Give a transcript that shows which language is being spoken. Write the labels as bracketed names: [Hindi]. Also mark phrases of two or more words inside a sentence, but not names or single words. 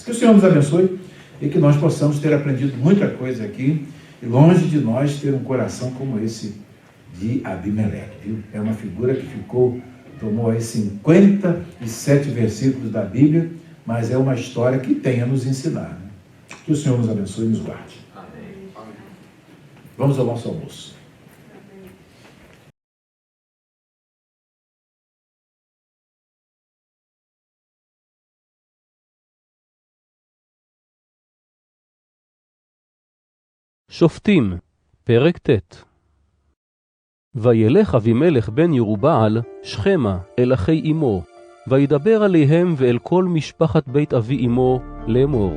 [Portuguese] Que o Senhor nos abençoe e que nós possamos ter aprendido muita coisa aqui e longe de nós ter um coração como esse de Abimeleque, viu? É uma figura que tomou aí 57 versículos da Bíblia, mas é uma história que tem a nos ensinar, né? Que o Senhor nos abençoe e nos guarde. Amém. Vamos ao nosso almoço. [Hebrew] שופטים, פרק ט'. וילך אבימלך בן ירובעל שכמה אל אחי אמו, וידבר עליהם ואל כל משפחת בית אבי אמו לאמור.